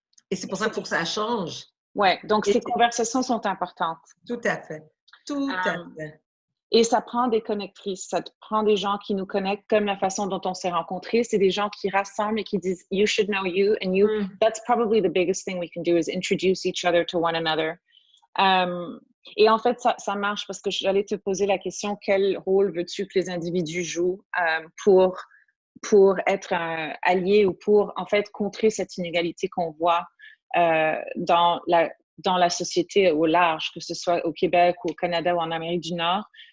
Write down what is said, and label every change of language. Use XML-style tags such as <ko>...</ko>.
<fr>Et c'est pour ça qu'il faut que ça change. Ouais, donc ces conversations sont importantes. Tout à fait. Tout à fait. Et ça prend des connectrices, ça prend des gens qui nous connectent comme la façon dont on s'est rencontrés. C'est des gens qui rassemblent et qui disent</fr> <en>you should know you and you. That's probably the biggest thing we can do is introduce each other to one another.</en> <fr>Et en fait, ça marche parce que j'allais te poser la question quel rôle veux-tu que les individus jouent pour être alliés ou pour en fait contrer cette inégalité qu'on voit dans la société au large, que ce soit au Québec, au Canada ou en Amérique du Nord.</fr>